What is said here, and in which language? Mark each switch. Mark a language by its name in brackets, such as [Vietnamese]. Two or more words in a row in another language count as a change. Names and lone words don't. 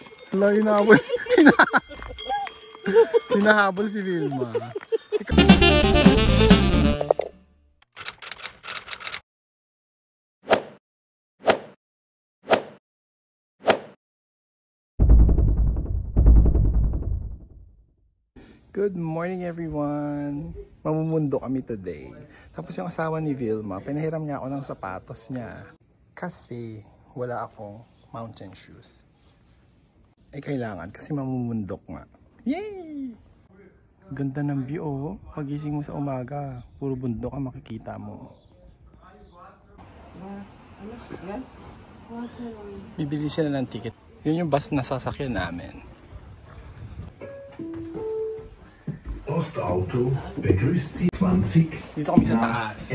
[Filipino] Wala, hinahabol. Hinahabol si Vilma. [English] Good morning everyone! [Filipino] Mamumundo kami today. Tapos yung asawa ni Vilma, pinahiram niya ako ng sapatos niya. Kasi wala akong [English] mountain shoes. [Filipino] Ay kailangan kasi mamumundok nga. Yay! Ganda ng view oh. Pagising mo sa umaga, puro bundok ang makikita mo. Bibili sila ng ticket. Yun yung bus na sasakyan namin. [German] Postauto begrüßt Sie 20 [Filipino] Dito kami sa taas.